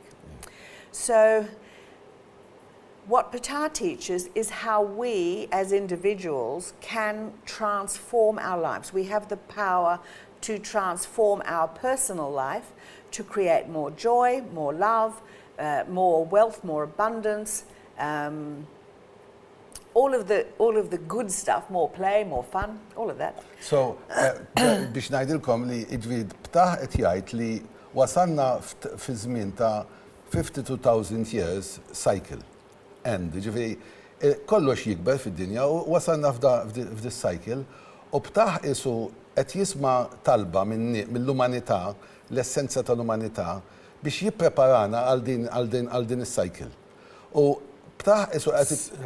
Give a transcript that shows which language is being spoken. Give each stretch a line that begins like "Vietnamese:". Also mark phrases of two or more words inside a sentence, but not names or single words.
English: So what Patar teaches is how we, as individuals, can transform our lives. We have the power to transform our personal life, to create more joy, more love, more wealth, more abundance, all of the good stuff, more play, more fun, all of that. So,
Maltese: biex ngħidilkom li Patar qed jgħid li wasalna fi żmien ta' 52,000
English: years cycle. End,
Maltese: kollox jikber fid-dinja u wasalna f'
English: dis cycle
Maltese: u Patar isu qed jisma' talba mill-umanità, l-essenza tal-umanità biex jippreparana għal din is-cycle. U Patar isu qed